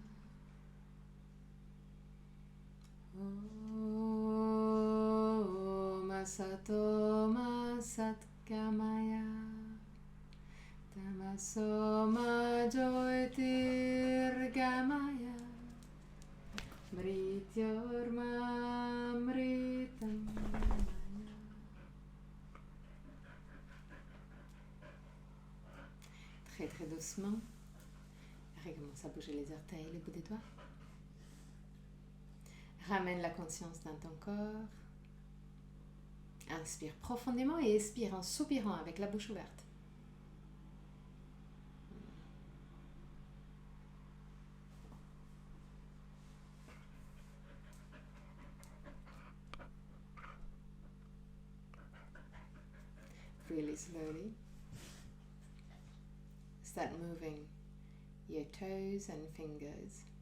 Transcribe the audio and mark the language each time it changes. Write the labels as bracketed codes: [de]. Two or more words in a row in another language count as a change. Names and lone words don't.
[sa] Om satoma satkamaya tamasoma joitirgamaya mrityormamritam gamaya. [fr] Très très doucement, recommence à bouger les orteils, les bouts des doigts. Ramène la conscience dans ton corps. Inspire profondément et expire en soupirant avec la bouche ouverte. [en] Really slowly, start moving your toes and fingers.